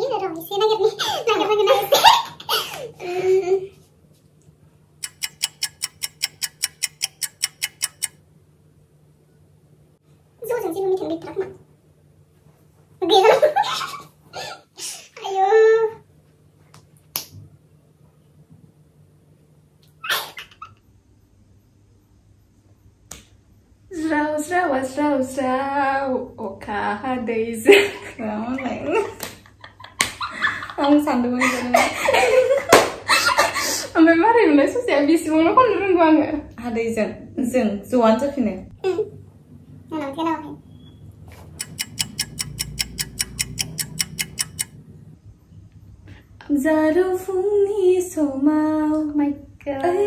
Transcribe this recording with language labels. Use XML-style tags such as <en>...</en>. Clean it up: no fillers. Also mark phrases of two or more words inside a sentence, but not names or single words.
<id>Ayo dong, isi nugget nih. Nugget. Ayo. Zrau,</id> <brx>अखा हादैजों आं सानदोंमोन ओमफ्राय मारै मोनलाय ससेया बेसेबांल' खननो रोंगौ आङो हादैजों जों ज'आनो जाफिनो जारौ फुंनि समाव ओइ</brx>